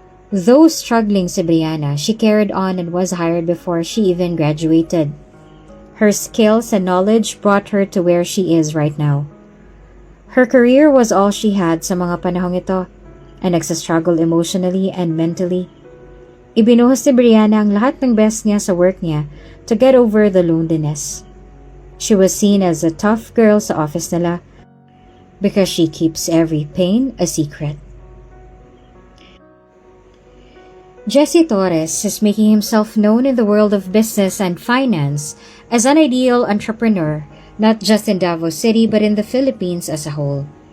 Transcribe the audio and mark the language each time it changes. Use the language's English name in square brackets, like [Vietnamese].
[English] Though struggling [Filipino] si [English] Brianna, she carried on and was hired before she even graduated. Her skills and knowledge brought her to where she is right now. Her career was all she had [Filipino] sa mga panahong ito [English] and [Filipino] nagsastruggle [English] emotionally and mentally. [Filipino] Ibinuhos ni Brianna ang lahat ng best niya sa work niya [English] to get over the loneliness. She was seen as a tough girl [Filipino] sa office nila [English] because she keeps every pain a secret. Jesse Torres is making himself known in the world of business and finance as an ideal entrepreneur, not just in Davao City but in the Philippines as a whole.